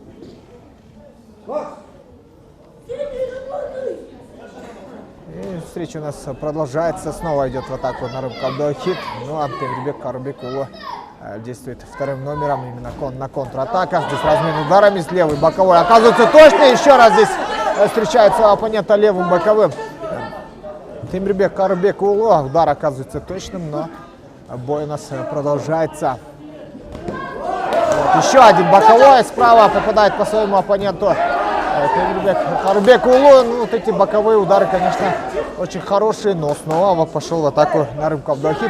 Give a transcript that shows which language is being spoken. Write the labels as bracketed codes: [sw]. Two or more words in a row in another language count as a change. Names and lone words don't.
[ru] И встреча у нас продолжается. Снова идет в атаку Нарым Кабдаухит. Ну а Темирбек Карыбек уулу действует вторым номером именно на контратаках. Здесь размен ударами с левой боковой. Оказывается точно. Еще раз здесь встречает своего оппонента левым боковым. Темирбек Карыбек уулу. Удар оказывается точным, но бой у нас продолжается. Вот, еще один боковой справа попадает по своему оппоненту Темирбек Карыбек уулу. Ну, вот эти боковые удары, конечно, очень хорошие, но снова пошел в атаку Нарым Кабдаухит.